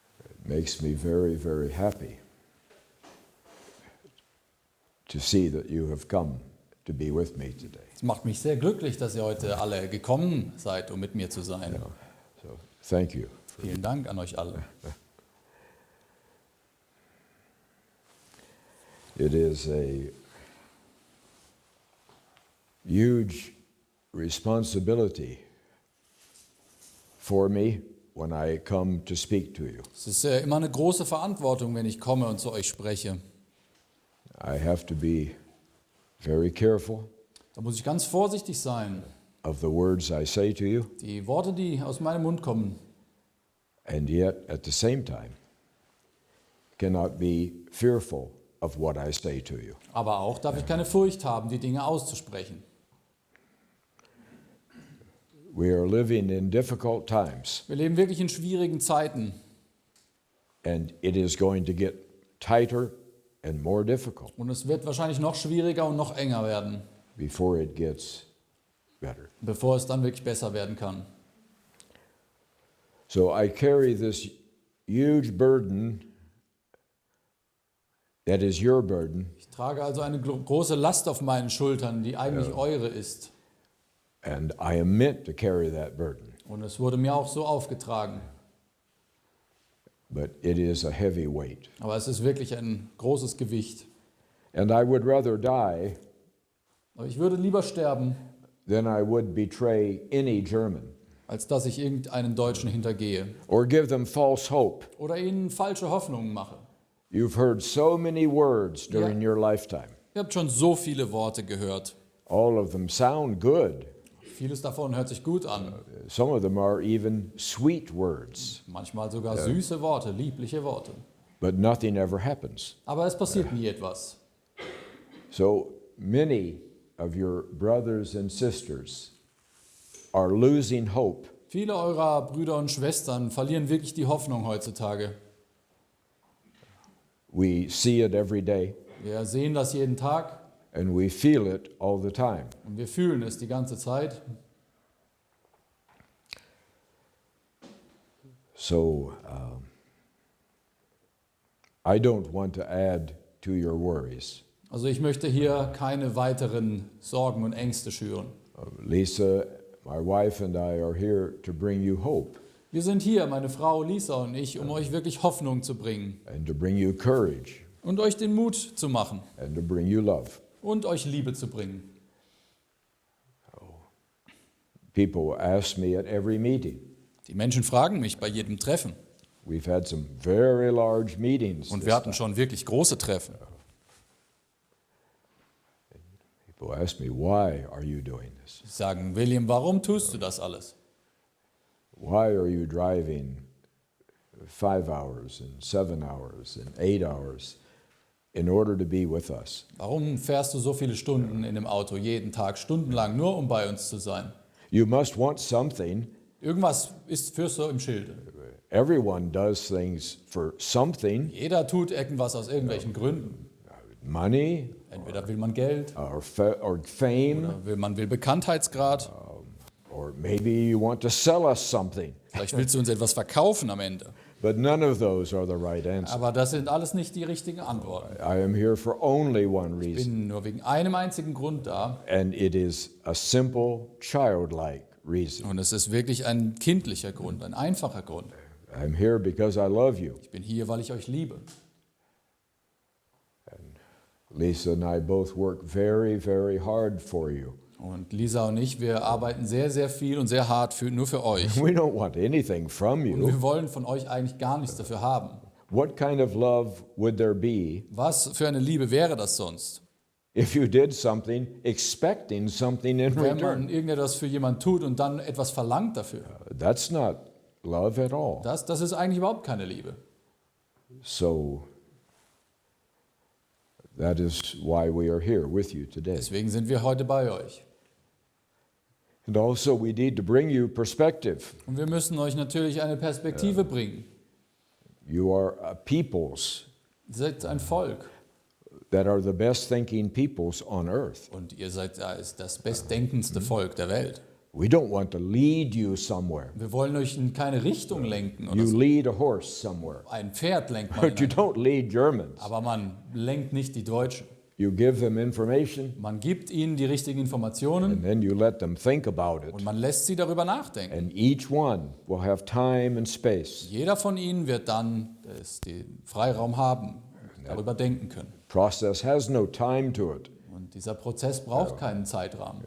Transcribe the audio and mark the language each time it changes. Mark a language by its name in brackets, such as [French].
[English] It makes me very, very happy to see that you have come to be with me today. [German] Es macht mich sehr glücklich, dass ihr heute alle gekommen seid, um mit mir zu sein. [English] Yeah. So thank you. [German] Vielen Dank an euch alle. [English] It is a huge responsibility for me when I come to speak to you. [German] Es ist immer eine große Verantwortung, wenn ich komme und zu euch spreche. [English] I have to be very careful [German] Da muss ich ganz vorsichtig sein. [English] of the words I say to you, [German] Die Worte, die aus meinem Mund kommen, [English] and yet at the same time cannot be fearful of what I say to you. [German] aber auch darf ich keine Furcht haben, die Dinge auszusprechen. [English] We are living in difficult times, [German] Wir leben wirklich in schwierigen Zeiten [English] and it is going to get tighter and more difficult [German] und es wird wahrscheinlich noch schwieriger und noch enger werden, [English] before it gets better. [German] bevor es dann wirklich besser werden kann. [English] So I carry this huge burden that is your burden, [German] Ich trage also eine große Last auf meinen Schultern, die eigentlich eure ist. [English] and I am meant to carry that burden. [German] Und es wurde mir auch so aufgetragen. [English] But it is a heavy weight. [German] Aber es ist wirklich ein großes Gewicht. [English] And I would rather die [German] Aber ich würde lieber sterben, [English] than I would betray any German [German] als dass ich irgendeinen Deutschen hintergehe [English] or give them false hope. [German] oder ihnen falsche Hoffnungen mache. [English] You've heard so many words during your lifetime. [German] Ihr habt schon so viele Worte gehört. [English] All of them sound good. [German] Vieles davon hört sich gut an. [English] Some of them are even sweet words, [German] Manchmal sogar süße Worte, liebliche Worte. [English] but nothing ever happens. [German] Aber es passiert nie etwas. [English] So many of your brothers and sisters are losing hope [German] Viele eurer Brüder und Schwestern verlieren wirklich die Hoffnung heutzutage. [English] We see it every day, [German] Wir sehen das jeden Tag [English] and we feel it all the time. [German] und wir fühlen es die ganze Zeit. [English] So I don't want to add to your worries. [German] Also ich möchte hier keine weiteren Sorgen und Ängste schüren. [English] Lisa, my wife, and I are here to bring you hope [German] Wir sind hier, meine Frau Lisa und ich, um euch wirklich Hoffnung zu bringen [English] and to bring you courage [German] und euch den Mut zu machen [English] and to bring you love. [German] und euch Liebe zu bringen. [English] People ask me at every meeting. [German] Die Menschen fragen mich bei jedem Treffen [English] We've had some very large meetings. [German] und [English] this [German] wir hatten [English] time. [German] schon wirklich große Treffen. [English] People ask me, why are you doing this? [German] Sie sagen, William, warum tust du das alles? [English] Why are you driving 5 hours and 7 hours and 8 hours in order to be with us? [German] Warum fährst du so viele Stunden in dem Auto jeden Tag, stundenlang, nur um bei uns zu sein? [English] You must want something [German] Irgendwas ist fürs so im Schilde. [English] Everyone does things for something, [German] Jeder tut irgendwas aus irgendwelchen Gründen. [English] money [German] Entweder will man Geld, [English] or fame, [German] oder man will Bekanntheitsgrad. [English] or maybe you want to sell us something. [German] Vielleicht willst du uns etwas verkaufen am Ende. [English] But none of those are the right answer. [German] Aber das sind alles nicht die richtigen Antworten. [English] I am here for only one [German] Ich [English] reason, [German] bin nur wegen einem einzigen Grund da. [English] and it is a simple, childlike reason. [German] Und es ist wirklich ein kindlicher Grund, ein einfacher Grund. [English] I'm here because I love you. [German] Ich bin hier, weil ich euch liebe. [English] Lisa and I both work very, very hard for you. [German] Und Lisa und ich, wir arbeiten sehr, sehr viel und sehr hart nur für euch. [English] We don't want anything from [German] Und [English] you. [German] wir wollen von euch eigentlich gar nichts dafür haben. [English] What kind of love would there be [German] Was für eine Liebe wäre das sonst? [English] if you did something expecting something in [German] Wenn [English] return? [German] man irgendetwas für jemanden tut und dann etwas verlangt dafür. [English] That's not love at all. [German] Das ist eigentlich überhaupt keine Liebe. [English] So that is why we are here with you today. [German] Deswegen sind wir heute bei euch. [English] And also we need to bring you perspective. [German] Und wir müssen euch natürlich eine Perspektive bringen. [English] You are a peoples [German] Ihr seid ein Volk [English] that are the best thinking peoples on earth. [German] und ihr seid das bestdenkendste Volk der Welt. [English] We don't want to lead you somewhere. [German] Wir wollen euch in keine Richtung lenken oder [English] You [German] so. [English] lead a horse somewhere. [German] Ein Pferd lenkt man [English] But you [German] in [English] don't lead Germans. [German] aber man lenkt nicht die Deutschen. [English] You give them information [German] Man gibt ihnen die richtigen Informationen [English] and then you let them think about it. [German] und man lässt sie darüber nachdenken. [English] And each one will have time and space. [German] Jeder von ihnen wird dann den Freiraum haben und darüber denken können. [English] Process has no time to it. [German] Und dieser Prozess braucht keinen Zeitrahmen.